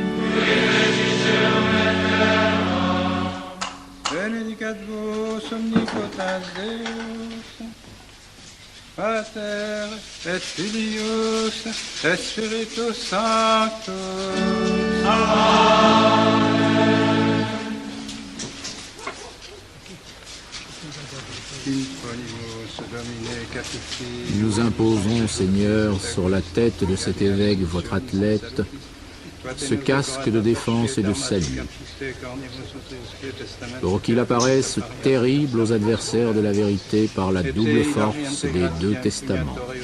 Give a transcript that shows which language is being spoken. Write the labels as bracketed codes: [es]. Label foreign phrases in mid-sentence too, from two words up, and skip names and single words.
[la] Benedicat vos omnipotent Deus, Pater et Filius et Spiritus Sanctus. Amen. [fr] Nous imposons, Seigneur, sur la tête de cet évêque, votre athlète, ce casque de défense et de salut, pour qu'il apparaisse terrible aux adversaires de la vérité par la double force des deux testaments.